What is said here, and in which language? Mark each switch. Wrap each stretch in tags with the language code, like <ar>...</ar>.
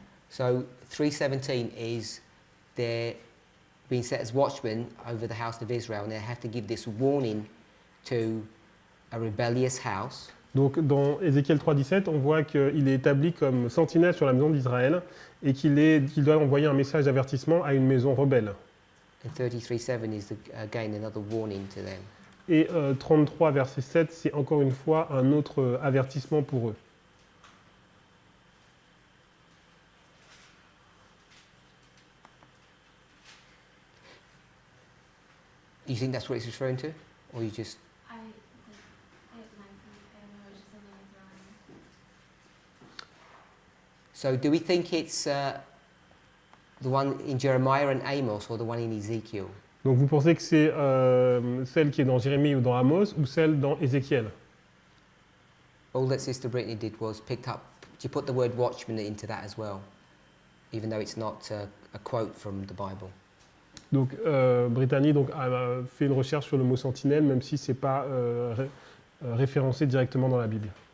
<en>So 3:17 is they're being set as watchmen over the house of Israel, and they have to give this warning to a rebellious house.</en> <fr>Donc dans Ézéchiel 3:17, on voit qu'il est établi comme sentinelle sur la maison d'Israël et qu'il doit envoyer un message d'avertissement à une maison rebelle.</fr> <en>And 33:7 is again another warning to them.</en> <fr>Et 33 verset 7, c'est encore une fois un autre avertissement pour eux.</fr> <en>You think that's what it's referring to, or you just? I don't know, it's just something I throw in. So do we think it's the one in Jeremiah and Amos, or the one in Ezekiel?</en> <fr>Donc vous pensez que c'est celle qui est dans Jérémie ou dans Amos ou celle dans Ézéchiel?</fr> <en>All that Sister Brittany did was picked up. She put the word watchman into that as well, even though it's not a quote from the Bible.</en> <fr>Donc Brittany donc, a fait une recherche sur le mot sentinelle, même si ce n'est pas référencé directement dans la Bible.</fr>